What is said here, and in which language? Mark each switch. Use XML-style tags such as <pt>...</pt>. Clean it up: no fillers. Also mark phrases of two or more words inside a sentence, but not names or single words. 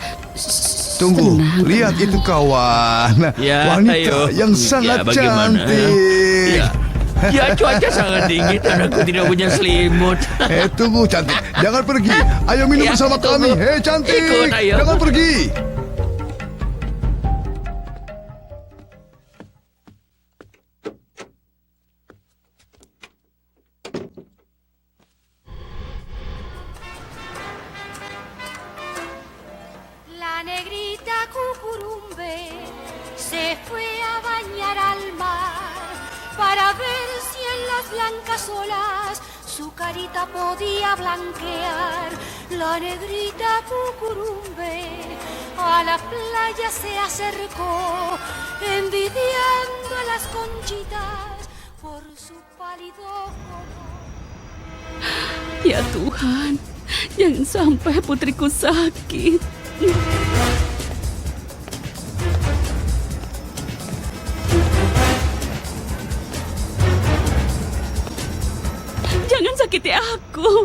<id>Tunggu, Tenang, lihat tenang. itu kawan. Ya, Wanita ayo. yang sangat Ya, bagaimana? cantik. Ya. Ya, cuaca sangat dingin dan aku tidak punya selimut. Tunggu cantik, jangan pergi. Ayo minum Ya, bersama tunggu. kami. Hei cantik, Ikut, ayo. jangan pergi.</id> <es>La negrita Cucurumbe se fue a bañar al mar para ver si en las blancas olas su carita podía blanquear. La negrita Cucurumbe a la playa se acercó, envidiando a las conchitas por su pálido color.</es> <id>Ya Tuhan, jangan sampai putriku sakit. Jangan sakiti aku.</id>